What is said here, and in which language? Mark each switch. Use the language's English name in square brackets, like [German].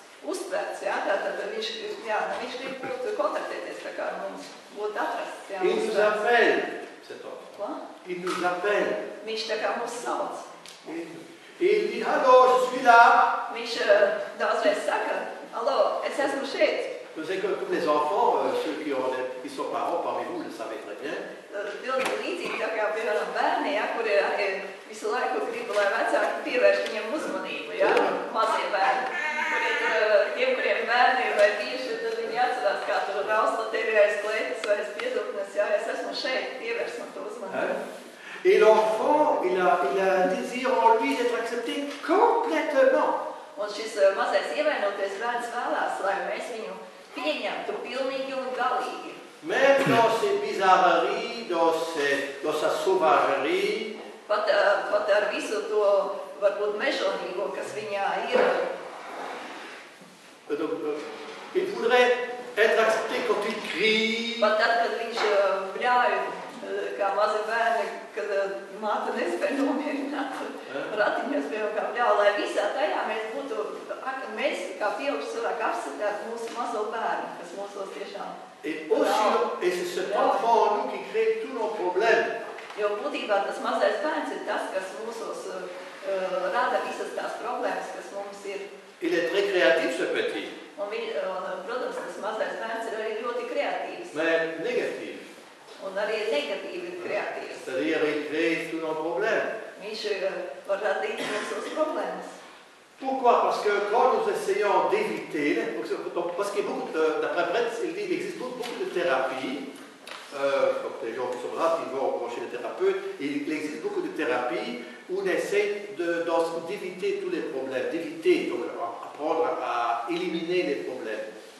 [Latvian] Uztverts, ja? Tātad viņš grib būt kontaktēties tā kā ar mums, būt atrasts, ja? [French] Il nous appelle, cet enfant. Quoi? Il nous appelle. [Latvian] Viņš tā kā mūs sauc. [French] Et il dit, allô, je suis là. [Latvian] Viņš daudzreiz saka, allô, es esmu šeit. [French] Vous savez que comme les enfants, ceux qui sont parents parmi vous le savez très bien. [Latvian] Pilnīgi līdzīgi tā kā, piemēram, bērni, ja, kuri arī visu laiku grib, lai vecāki pievērš viņam uzmanību, ja, mazie bērni. Tiem, kuriem bērni ir vai tieši, tad viņi atcerās, kā tur rausla tevi aiz kleitas vai aiz pieduknes, ja, es esmu šeit, pievērš man to uzmanību. [French] Et l'enfant, il a un désir en lui d'être accepté complètement. [Latvian] Un šis mazais ievainotais bērns vēlās, lai mēs viņu pieņemtu pilnīgi un galīgi. [French] Même dans ses bizarreries, dans sa sauvagerie. [Latvian] Pat ar visu to, varbūt mežonīgo, kas viņā ir. [French] Il voudrait être accepté quand il crie. [Latvian] Pat tad, kad viņš bļauj, kā mazi bērni, kad māte nespēja nomierināt ratiņos, kā bļauj, lai visā tajā mēs kā pieauguši cilvēki akceptētu mūsu mazo bērnu, kas mūsos tiešām. [French] Et c'est cet enfant en nous qui crée tous nos problèmes. [Latvian] Jo būtībā tas mazais bērns ir tas, kas mūsos rada visas tās problēmas, kas mums ir. [French] Il est très créatif, ce petit. [Latvian] Un, protams, tas mazais bērns ir arī ļoti kreatīvs. [French] Mais négatif. [Latvian] Un arī negatīvi kreatīvs. [French] C'est-à-dire, il crée tous nos problèmes. [Latvian] Viņš var radīt mūsos problēmas. [French] Pourquoi? Parce que quand nous essayons d'éviter, parce qu'il y a beaucoup, d'après Betz, il dit qu'il existe beaucoup de thérapies, donc les gens qui sont là, qui vont chez le thérapeute, il existe beaucoup de thérapies où on essaie d'éviter tous les problèmes, d'éviter, donc apprendre à éliminer les problèmes.